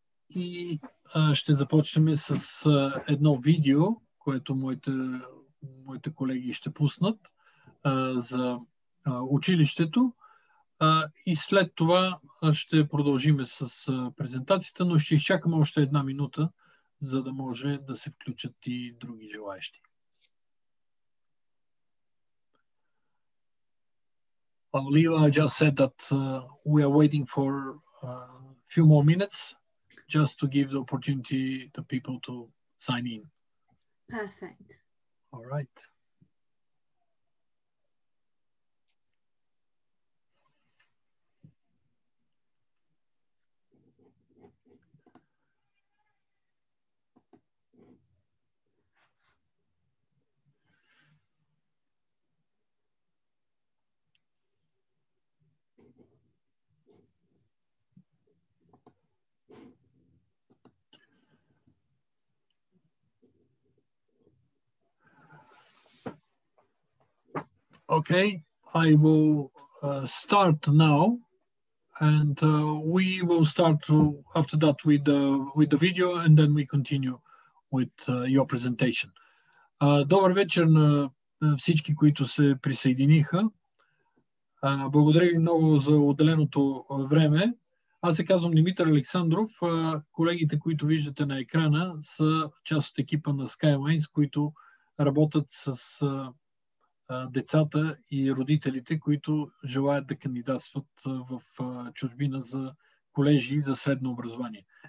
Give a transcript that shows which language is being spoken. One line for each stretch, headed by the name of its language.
Bulgarian: И ще започнем с едно видео, което моите колеги ще пуснат за училището. И след това ще продължим с презентацията, но ще изчакаме още една минута, за да може да се включат и други желаещи.
English: Lila just said that we are waiting for a few more minutes just to give the opportunity to people to sign in. Perfect. All right. Okay, I will start now, and we will start after that with the video, and then we continue with your presentation.
Bulgarian: Добър вечер на всички, които се присъединиха. Благодаря ви много за отделеното време. Аз се казвам Димитър Александров. Колегите, които виждате на екрана, са част от екипа на Skylines, които работят с децата и родителите, които желаят да кандидатстват в чужбина за колежи за средно образование.